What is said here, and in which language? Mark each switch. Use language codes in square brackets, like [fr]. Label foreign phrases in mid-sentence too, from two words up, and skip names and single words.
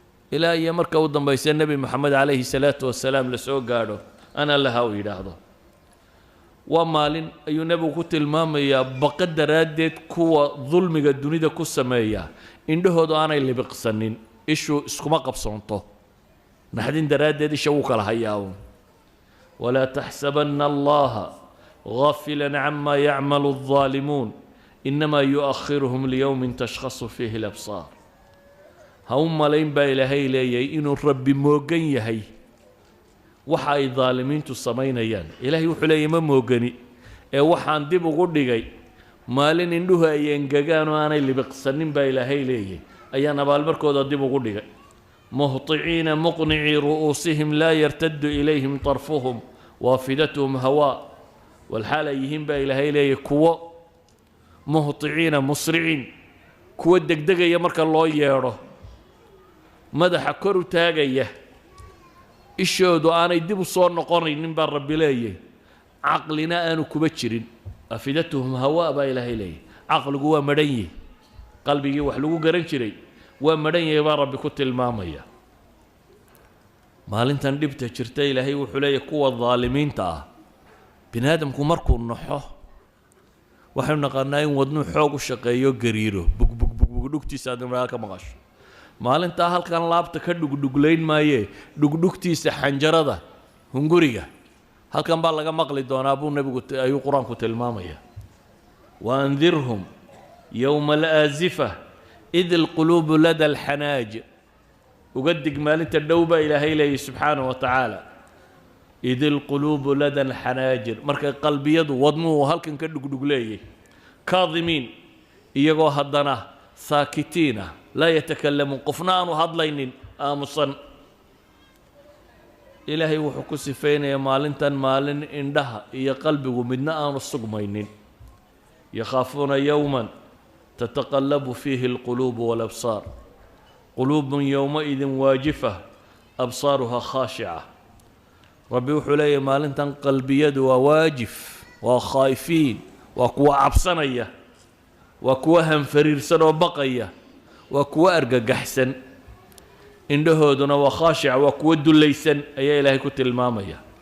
[so] Ilaa iyo marka u dambaysa Nebi Maxamed [ar] عليه الصلاة والسلام [so] la soo gaadho, [ar] "أنا لها," [so] uu yidhaahdo. Waa maalin ayuu Nebigu ku tilmaamayaa baqa daraaddeed kuwa dulmiga dunida ku sameeya, indhahoodu aanay libiqsanin, ishu iskuma qabsoonto. Naxdin daraaddeed isha wuu kala hayaa uun. [ar] "ولا تحسبن الله غافلا عما يعمل الظالمون، إنما يؤخرهم ليوم تشخص فيه الأبصار." [so] Ha u malayn baa Ilaahay leeyahay inuu Rabbi moogan yahay waxa ay dhaalimiintu samaynayaan. Ilaahay wuxuu leeyahay, "Ma moogani, ee waxaan dib ugu dhigay maalin indhuhu ay engegaan oo aanay libiqsanin," baa Ilaahay leeyahay, "ayaan abaalmarkooda dib ugu dhigay." [ar] "مهطعين مقنعي رؤوسهم لا يرتد إليهم طرفهم وافدتهم هواء." [so] Wal xaal ay yihiin baa Ilaahay leeyahay kuwo [ar] مهطعين مسرعين, [so] kuwo degdegaya marka loo yeedho, madaxa kor u taagaya, ishoodu aanay dib u soo noqonaynin baa Rabbi leeyahay, caqlina aanu kuba jirin. [ar] "أفئدتهم هواء" [so] baa Ilaahay leeyahay, caqligu waa madhan yihi, qalbigii wax lagu garan jiray waa madhan yahay baa Rabbi ku tilmaamaya. Maalintan dhibta jirta, Ilaahay wuxuu leeyahay kuwa dhaalimiinta ah, bini aadamku markuu naxo, waxaynu naqaanaa in wadnuhu xoog u shaqeeyo, gariiro, bug, bug, bug, bug, dhugtiisa aad imraal ka maqasho. Maalintaa halkan laabta ka dhugdhuglayn maayee, dhugdhugtiisa xanjarada, hunguriga, Halkan baa laga maqli doonaa buu Nebigu ti-, ayuu Qur-aanku tilmaamayaa. [ar] "وأنذرهم يوم الآزفة إذ القلوب لدى الحناجر." [so] Uga dig maalinta dhow baa Ilaahay leeyahay [ar] سبحانه وتعالى. "إذ القلوب لدى الحناجر." [so] Markay qalbiyadu, wadnuhu halkan ka dhugdhug leeyahay. "كاظمين." Iyagoo haddana saakitiin ah. [ar] "لا يتكلمون." [so] Qofna aanu hadlaynin, aamusan. Ilaahay wuxuu ku sifaynayaa maalintan maalin indhaha iyo qalbigu midna aanu sugmaynin. [ar] "يخافون يوما تتقلب فيه القلوب والأبصار. قلوب يومئذ واجفة. أبصارها خاشعة." [so] Rabbi wuxuu leeyahay maalintan qalbiyadu waa waajif, waa khaa'ifiin, waa kuwa cabsanaya, waa kuwa hanfariirsan oo baqaya, waa kuwa argagaxsan. Indhahooduna waa khaashica, waa kuwa dullaysan, ayaa Ilaahay ku tilmaamaya.